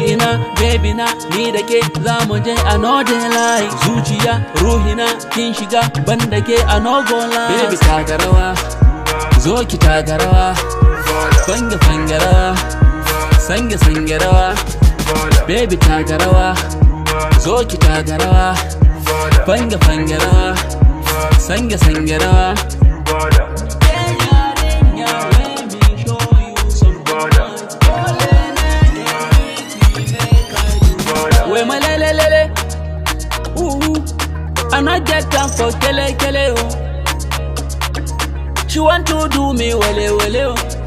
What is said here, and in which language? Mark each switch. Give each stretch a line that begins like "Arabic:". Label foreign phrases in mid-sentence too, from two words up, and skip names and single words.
Hausa: ina baby na ni da ke zamu je
Nigerian Pidgin: a no dey lie.
Hausa: Zuciya ruhina kin shiga banda ke
Nigerian Pidgin: a no go lie.
Hausa: Baby taka rawa, zo ki taka rawa, fanga rawa, sange rawa. Baby taka rawa, zo ki taka rawa, fanga rawa, sange rawa.
Nigerian Pidgin: We my lele, I not get time for kele oh. She want to do me wele oh.